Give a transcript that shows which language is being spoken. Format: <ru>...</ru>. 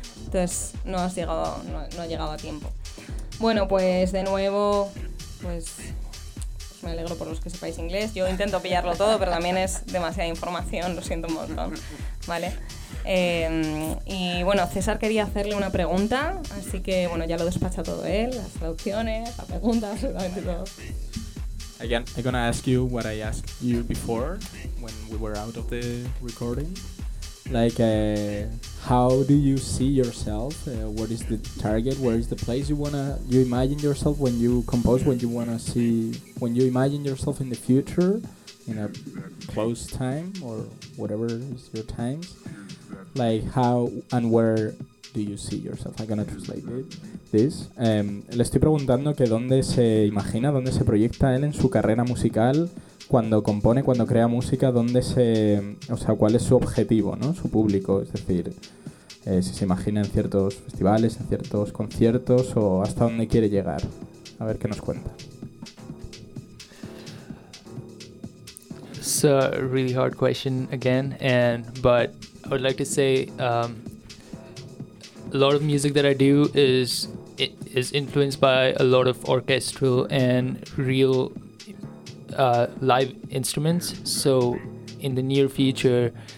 <es>Entonces, no ha llegado a tiempo. Bueno, pues de nuevo, pues me alegro por los que sepáis inglés. Yo intento pillarlo todo, pero también es demasiada información, lo siento un montón, ¿vale? Y bueno, César quería hacerle una pregunta, así que bueno, ya lo despacha todo él, las traducciones, la pregunta, absolutamente todo.</es> <en>Again, I'm gonna ask you what I asked you before when we were out of the recording. Like, how do you see yourself? What is the target? Where is the place you imagine yourself when you compose? When you imagine yourself in the future, in a close time or whatever is your times? Like, how and where do you see yourself? I'm gonna translate this.</en> <es>Le estoy preguntando que dónde se imagina, dónde se proyecta él en su carrera musical, cuando compone, cuando crea música, cuál es su objetivo, ¿no? Su público, es decir, si se imagina en ciertos festivales, en ciertos conciertos, o hasta dónde quiere llegar. A ver qué nos cuenta.</es> <en>It's a really hard question again, but I would like to say a lot of music that I do is influenced by a lot of orchestral and real live instruments. So in the near future,</en>